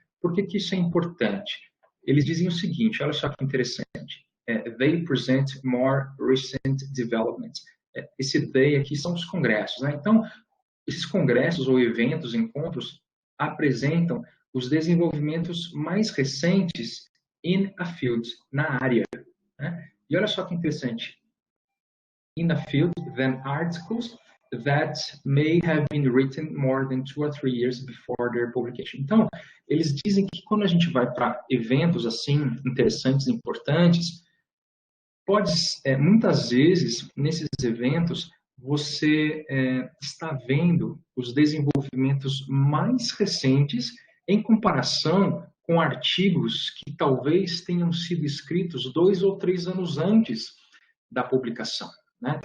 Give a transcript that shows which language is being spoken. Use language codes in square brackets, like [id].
[pt] Por que que isso é importante? Eles dizem o seguinte, olha só que interessante, [en] they present more recent developments. [pt] Esse they aqui são os congressos, né? Então, esses congressos ou eventos, encontros, apresentam os desenvolvimentos mais recentes [en] in a field, [pt] na área, né? E olha só que interessante, [en] in a field than articles that may have been written more than 2 or 3 years before their publication. [pt] Então, eles dizem que quando a gente vai para eventos assim interessantes, importantes, muitas vezes nesses eventos você está vendo os desenvolvimentos mais recentes em comparação com artigos que talvez tenham sido escritos 2 ou 3 anos antes da publicação, né?